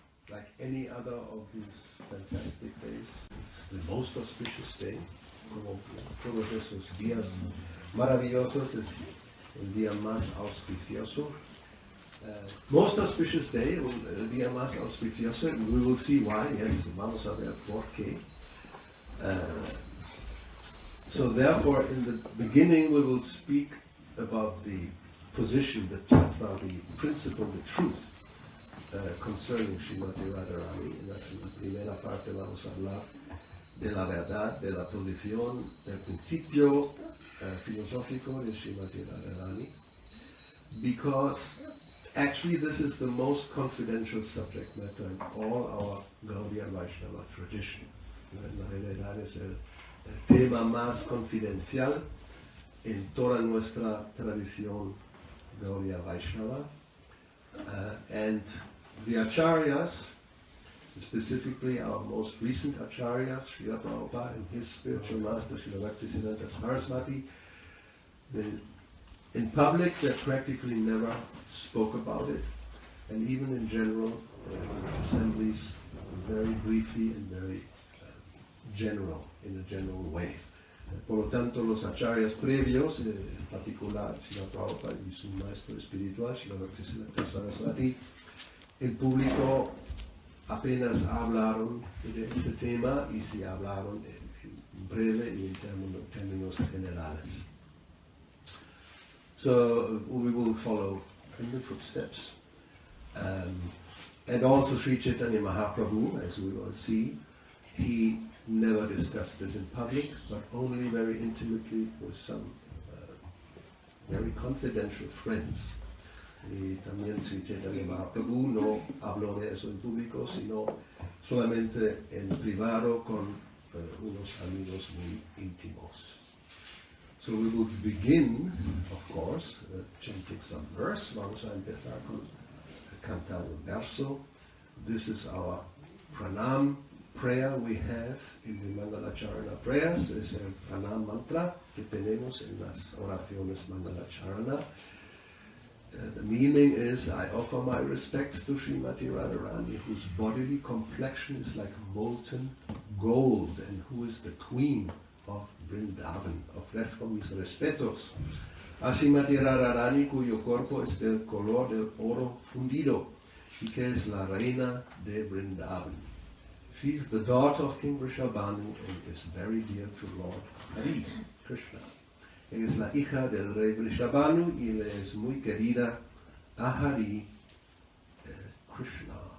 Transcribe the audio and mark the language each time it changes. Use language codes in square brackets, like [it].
[en] like any other of these fantastic days. It's the most auspicious day. [es] Como todos esos días maravillosos, es el día más auspicioso. Most auspicious day, el día más auspicioso, we will see why, yes, vamos a ver por qué. [en] So therefore, in the beginning we will speak about the position, the tattva, the principle, the truth concerning Srimati Radharani. [es] En la primera parte vamos a hablar de la verdad, de la posición, del principio filosófico de Srimati Radharani, because actually this is the most confidential subject matter in all our Gaudiya Vaishnava tradition. En realidad es el tema más confidencial en toda nuestra tradición Gaudiya Vaishnava. [en] And the Acharyas, specifically our most recent Acharyas, Srila Prabhupada and his spiritual master, Srila Bhaktisiddhanta Saraswati, in public they practically never spoke about it, and even in general, in assemblies, very briefly and very general, in a general way. [es] Por lo tanto, los acharyas previos, en particular Srila Prabhupada y su maestro espiritual, Srila Bhaktisiddhanta Saraswati, el público apenas hablaron de este tema y se hablaron en breve y en términos generales. [en] So we will follow in the footsteps. And also Sri Chaitanya Mahaprabhu, as we will see, he never discussed this in public, but only very intimately with some very confidential friends. [es] Y también Sri Chaitanya Mahaprabhu no habló de eso en público, sino solamente en privado con unos amigos muy íntimos. [en] So we will begin, of course, chanting some verse. [es] Vamos a empezar con cantar un verso. [en] This is our Pranam Prayer we have in the Mangalacharana prayers. [es] Es el Pranam mantra que tenemos en las oraciones Mangalacharana. [en] The meaning is, I offer my respects to Srimati Radharani, whose bodily complexion is like molten gold, and who is the queen of Vrindavan. [es] Ofrezco mis respetos a Srimati Radharani, cuyo cuerpo es del color del oro fundido, y que es la reina de Vrindavan. [en] She is the daughter of King Vrishabhanu and is very dear to Lord Hari, Krishna. [es] Ella es la hija del rey Vrishabhanu y le es muy querida a Hari, Krishna.